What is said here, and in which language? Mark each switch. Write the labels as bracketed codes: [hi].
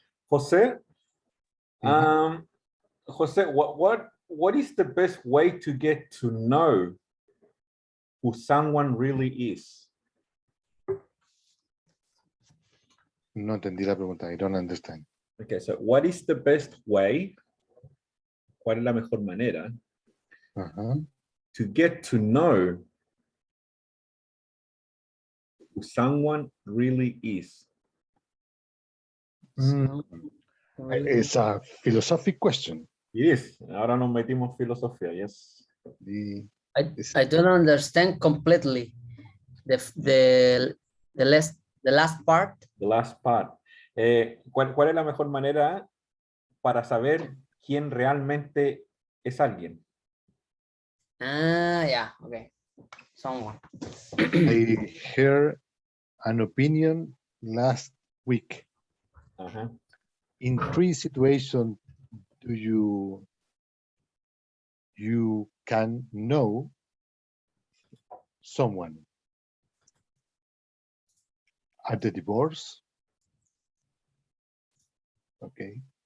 [en] Jose, Jose, what is the best way to get to know who someone really is? [es] No entendí la pregunta. [en] I don't understand. Okay, so what is the best way? [es] ¿Cuál es la mejor manera [en] to get to know who someone really is? It's a philosophic question. It is. [es] Ahora nos metimos filosofía, [en] yes. I don't understand completely the last part. The last part. [es] ¿Cuál es la mejor manera para saber quién realmente es alguien? [en] Ah, yeah, okay. Someone. I heard an opinion last week. In 3 situations do you can know someone: at the divorce, okay,